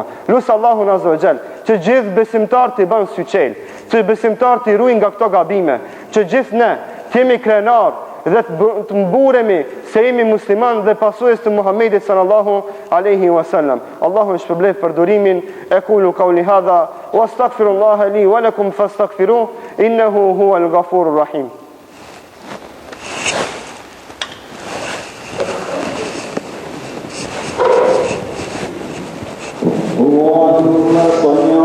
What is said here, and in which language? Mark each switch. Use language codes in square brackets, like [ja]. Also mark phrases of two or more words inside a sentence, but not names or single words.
[sq] Lusë Allahun [ar] عز وجل [sq] që gjithë besimtarët të bënë syçel, që besimtarët të ruajnë nga këto gabime, që gjithë ne të jemi krenar dhe të mburemi se jemi musliman dhe pasues të Muhammedit [ar] صلى الله عليه وسلم. [sq] Allahu më shpërblet për durimin. [ar] أقول قولي هذا وأستغفر الله لي ولكم فاستغفروه إنه هو الغفور الرحيم. اللهم صل